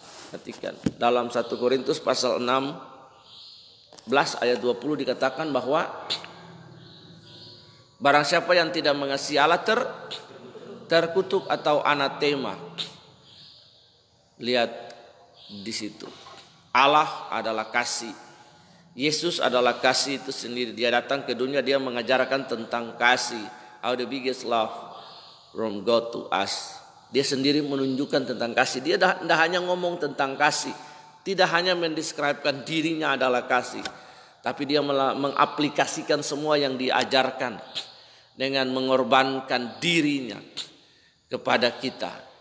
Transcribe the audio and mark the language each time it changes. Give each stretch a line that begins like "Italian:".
Indonesian: Perhatikan dalam 1 Korintus pasal 16 ayat 20 dikatakan bahwa barang siapa yang tidak mengasihi Allah terkutuk atau anatema. Lihat di situ. Allah adalah kasih. Yesus adalah kasih itu sendiri. Dia datang ke dunia, dia mengajarkan tentang kasih.
English: How the biggest love from God to us.
Indonesian: Dia sendiri menunjukkan tentang kasih. Dia tidak hanya ngomong tentang kasih. Tidak hanya mendeskripsikan dirinya adalah kasih. Tapi dia mengaplikasikan semua yang diajarkan dengan mengorbankan dirinya kepada kita.